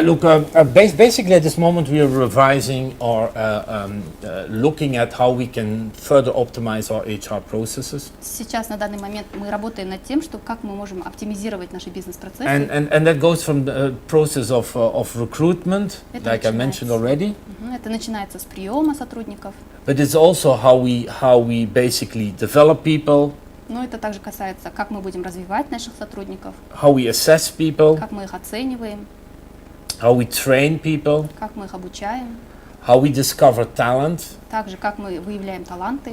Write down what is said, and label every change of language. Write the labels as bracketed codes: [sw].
[en] Look, basically at this moment we are revising or looking at how we can further optimize our HR processes. [ru] Сейчас на данный момент мы работаем над тем, что как мы можем оптимизировать наши бизнес-процессы. [en] And that goes from the process of recruitment, like I mentioned already. [ru] Это начинается с приема сотрудников. [en] But it's also how we basically develop people. [ru] Но это также касается, как мы будем развивать наших сотрудников, [en] How we assess people, [ru] как мы их оцениваем, [en] how we train people, [ru] как мы их обучаем, [en] how we discover talent, [ru] также как мы выявляем таланты,